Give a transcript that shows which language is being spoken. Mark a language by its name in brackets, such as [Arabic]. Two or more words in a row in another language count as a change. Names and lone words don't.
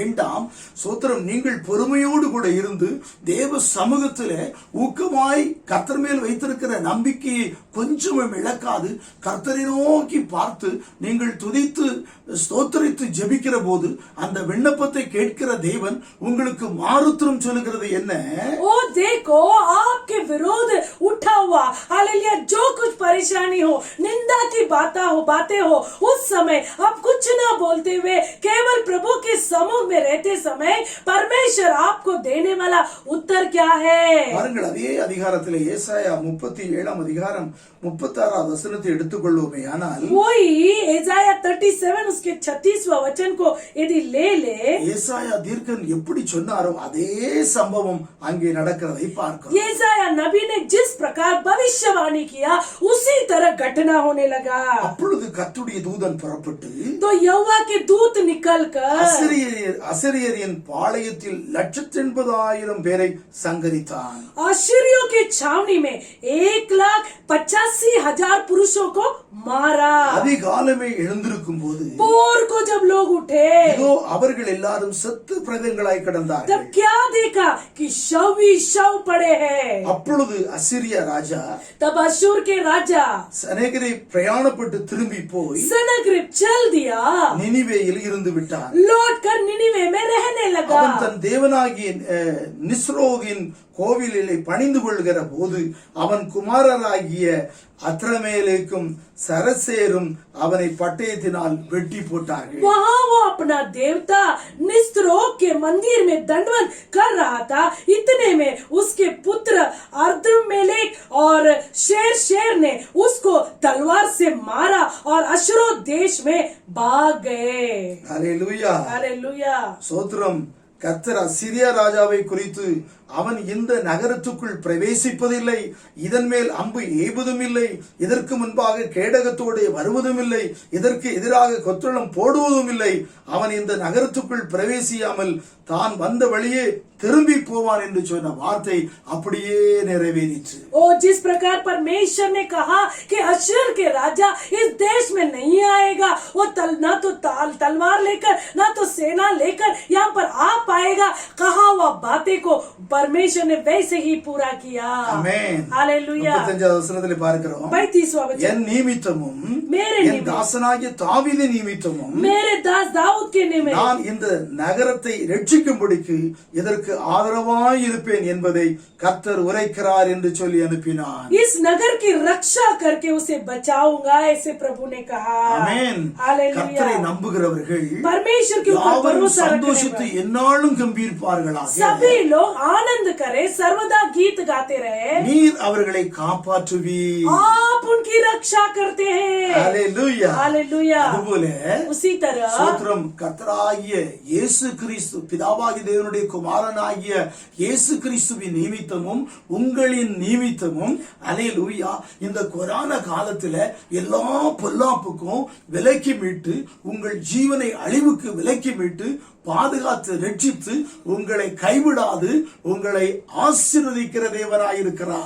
[Tamil] சோத்திரம் நீங்கள் பொறுமையோடு கூட இருந்து தேவ சமூகத்திலே ஊக்கமாய் கர்த்தர் மேல் வைத்திருக்கிற நம்பிக்கையை கொஞ்சமும் இழக்காது கர்த்தரை நோக்கி பார்த்து நீங்கள் துதித்து ஸ்தோத்திரித்து ஜெபிக்கிற போது அந்த விண்ணப்பத்தை கேட்கிற தேவன் உங்களுக்கு மாறுத்திரம் சொல்லுகிறது என்ன? [Hindi] ओ देखो आपके विरोध उठा हुआ, हालेलुया, जो कुछ परेशानी हो, निंदा की बातें हो, उस समय आप कुछ ना बोलते हुए केवल प्रभु के समूह में रहते समय परमेश्वर आपको देने वाला उत्तर क्या है? [Tamil] பாருங்கள், அதே அதிகாரத்திலே ஏசாயா 37 அதிகாரம் 36 வசனத்தை எடுத்துக்கொள்வோமே ஆனால் [Hindi] वही एसाया 37 उसके 36वां वचन को यदि ले [Tamil] ஏசாயா தீர்க்கன் எப்படி சொன்னாரோ அதே சம்பவம் அங்கே நடக்கிறதை பார்க்கிறோம். [Hindi] एसाया नबी ने जिस प्रकार भविष्यवाणी किया उसी तरह घटना होने लगा. [Tamil] அப்பொழுது கர்த்தருடைய தூதன் புறப்பட்டு [Hindi] तो यहोवा के दूत निकलकर [Tamil] அசிரியரின் பாளையத்தில் 180,000 பேரை சங்கரித்தான். [Hindi] अश्शूरियों की छावनी में 1,85,000 पुरुषों को मारा. [Tamil] அதிகாலமே எழுந்திருக்கும் போது [Hindi] भोर को जब लोग उठे [Tamil] இதோ அவர்கள் எல்லாரும் செத்து பிரேதங்களாய் கிடந்தார்கள். [Hindi] तब क्या देखा कि शव ही शव पड़े हैं. [Tamil] அப்பொழுது அசிரிய ராஜா [Hindi] तब अश्शूर के राजा [Tamil] சனேகரை பிரயாணப்பட்டு திரும்பி போய் [Hindi] सनक्रिब चल दिया, [Tamil] நினிவேயில் இருந்து விட்டான். [Hindi] लौट कर निनिवे में रहने लगा. அவன் தன் தேவனாகிய நிஸ்ரோகின் கோவிலிலே பணிந்து கொள்கிற போது அவன் குமாரராகிய அத்ரமேலேக்கும் சரசேரும் அவனை பட்டயத்தினால் வெட்டி போட்டார்கள். वहाँ वो अपना देवता निस्रोक के मंदिर में दंडवत कर रहा था. इतने में उसके पुत्र अर्द्रमेलेक और शेर ने उसको तलवार से मारा और अश्शूर देश में भाग गए. [Tamil] ஹல்லேலூயா, [Hindi] हालेलुया. [Tamil] ஸ்தோத்திரம். கர்த்தர் அசிரிய ராஜாவை குறித்து அவன் இந்த நகரத்துக்குள் பிரவேசிப்பதில்லை, இதன் மேல் அம்பு எய்வதும் இல்லை, இதற்கு முன்பாக கேடகத்தோடு வருவதும் இல்லை, இதற்கு எதிராக கொத்தளம் போடுவதும் இல்லை, அவன் இந்த நகரத்துக்குள் பிரவேசியாமல் தான் வந்த வழியே திரும்பி போவான் என்று சொன்ன வார்த்தை அப்படியே நிறைவேறிற்று. [Hindi] और जिस प्रकार परमेश्वर ने कहा कि अश्शूर के राजा इस देश में नहीं आएगा, वो ना तो तलवार लेकर ना तो सेना लेकर यहाँ पर आ पाएगा, कहा हुआ बातें को परमेश्वर ने वैसे ही पूरा किया. [Tamil] ஆமென். [Hindi] हालेलुया. [Tamil] 35வது வசனத்திலே பார்க்கிறோம், [Hindi] 35वां वचन, [Tamil] என் நிமித்தமும் [Hindi] मेरे [Tamil] என் [Hindi] निमित्त, [Tamil] தாசனாகிய தாவீதின் நிமித்தமும் [Hindi] मेरे दास दाऊद के निमित्त [Tamil] நான் இந்த நகரத்தை ரட்சிக்கும்படிக்கு இதற்கு ஆதரவாய் இருப்பேன் என்பதை கர்த்தர் உரைக்கிறார் என்று சொல்லி அனுப்பினார். [Hindi] इस नगर की रक्षा करके उसे बचाऊंगा, ऐसे प्रभु ने कहा. [Tamil] ஆமென். [Hindi] हालेलुया. [Tamil] கர்த்தரை நம்புகிறவர்கள் [Hindi] परमेश्वर के ऊपर [Tamil] யாவரும் [Hindi] भरोसा रखने [Tamil] சந்தோஷத்தை [Hindi] वाले [Tamil] எந்நாளும் கம்பீர்ப்பார்களாக. [Hindi] सभी लोग आनंद करे, सर्वदा गीत गाते रहे. [Tamil] நீர் அவர்களை காப்பாற்றுவீர். [Hindi] आप उनकी रक्षा करते हैं. [Tamil] ஹல்லேலூயா. [Hindi] हालेलुया. [Tamil] அதுபோல [Hindi] उसी तरह [Tamil] ஸ்தோத்திரம், கர்த்தராகிய இயேசு கிறிஸ்து பிதாவாகிய தேவனுடைய குமாரனாகிய இயேசு கிறிஸ்துவின் நிமித்தமும் உங்களின் நிமித்தமும் ஹல்லேலூயா இந்த கொரோனா காலத்துல எல்லா பொல்லாப்புக்கும் விலக்கி மீட்டு உங்கள் ஜீவனை அழிவுக்கு விலக்கி மீட்டு பாதுகாத்து ரட்சித்து உங்களை கைவிடாது உங்களை ஆசீர்வதிக்கிற தேவனாயிருக்கிறார்.